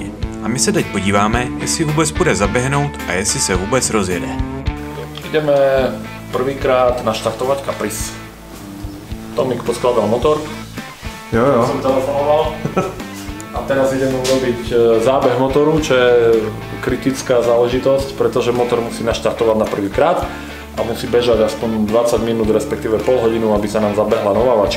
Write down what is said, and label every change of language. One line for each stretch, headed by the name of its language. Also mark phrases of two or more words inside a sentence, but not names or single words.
Czech: A my se teď podíváme, jestli vůbec půjde zaběhnout a jestli se vůbec rozjede.
Slovak: Ideme prvýkrát naštartovať Caprice. Tomik poskladal motor. Jo. Som telefonoval. A teraz ideme urobiť zábeh motoru, čo je kritická záležitosť, pretože motor musí naštartovať na prvýkrát a musí bežať aspoň 20 minút, respektíve pol hodinu, aby sa nám zabehla novávačka.